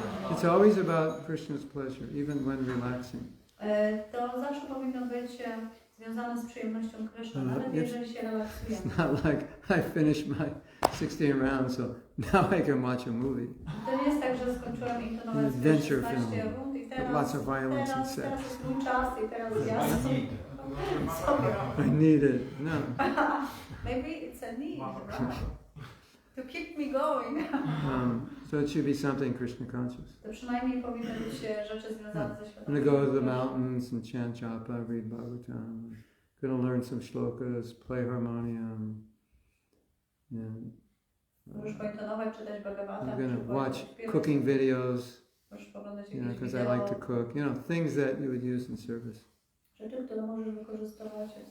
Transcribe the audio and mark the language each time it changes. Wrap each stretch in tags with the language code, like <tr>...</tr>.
<en>It's always about Krishna's pleasure, even when relaxing.</en> <pl>To zawsze powinno być związane z przyjemnością Krishna, nawet jeżeli się relaksujemy.</pl> <en>It's not like I finished my 16 rounds, so now I can watch a movie.</en> <pl>To nie jest tak, że skończyłem intonować 16 rund i teraz jest mój czas i teraz ja sobie</pl> <en>I need it. No. Maybe it's a need, right? To keep me going. So it should be something Krishna conscious.</en> <pl>To przynajmniej powinny być rzeczy związane ze świadomością.</pl> <en>I'm going to go to the mountains and chant japa, read Bhagavatam. Going to learn some shlokas, play harmonium.</en> <pl>Możesz pointonować, czytać Bhagavatam.</pl> <en>I'm going to watch cooking videos.</en> <pl>Możesz poglądać</pl> <en>You know, because I like to cook. You know, things that you would use in service.</en> <pl>Rzeczy, które możesz wykorzystywać.</pl>